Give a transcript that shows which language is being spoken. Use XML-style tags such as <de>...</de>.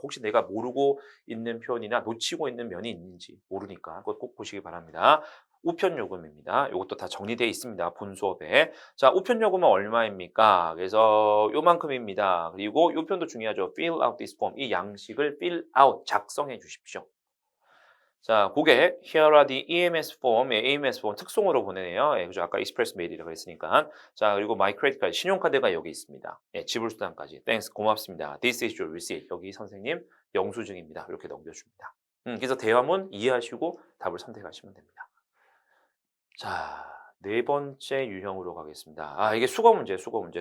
<ko>혹시 내가 모르고 있는 표현이나 놓치고 있는 면이 있는지 모르니까 그거 꼭 보시기 바랍니다. 우편 요금입니다. 이것도 다 정리되어 있습니다. 본 수업에. 자, 우편 요금은 얼마입니까? 그래서 요만큼입니다. 그리고 요 표현도 중요하죠.</ko> <en>Fill out this form.</en> <ko>이 양식을 fill out, 작성해 주십시오.</ko> <en>자, 고객, here are the EMS form, AMS form</en> <ko>특송으로 보내네요. 예, 그죠? 아까 익스프레스 메일이라고 했으니까. 자, 그리고</ko> <en>my credit card,</en> <ko>신용카드가 여기 있습니다. 예, 지불수단까지.</ko> <en>Thanks,</en> <ko>고맙습니다.</ko> <en>This is your receipt.</en> <ko>여기 선생님 영수증입니다. 이렇게 넘겨줍니다. 그래서 대화문 이해하시고 답을 선택하시면 됩니다. 자, 네 번째 유형으로 가겠습니다. 아, 이게 수거 문제, 수거 문제.</ko>